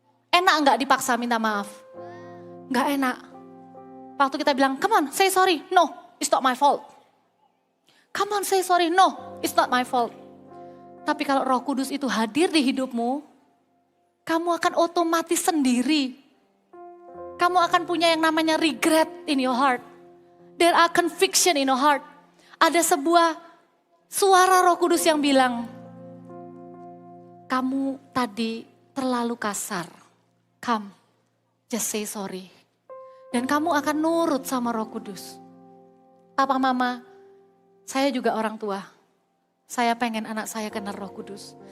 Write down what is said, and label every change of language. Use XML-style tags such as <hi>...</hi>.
<id>Enak enggak dipaksa minta maaf? Enggak enak. Waktu kita bilang,</id> <en>come on say sorry. No, it's not my fault. Come on say sorry. No, it's not my fault.</en> <id>Tapi kalau Roh Kudus itu hadir di hidupmu, kamu akan otomatis sendiri. Kamu akan punya yang namanya</id> <en>regret in your heart. There are conviction in your heart.</en> <id>Ada sebuah suara Roh Kudus yang bilang, kamu tadi terlalu kasar.</id> <en>Come, just say sorry.</en> <id>Dan kamu akan nurut sama Roh Kudus. Papa mama, saya juga orang tua. Saya pengen anak saya kenal Roh Kudus.</id>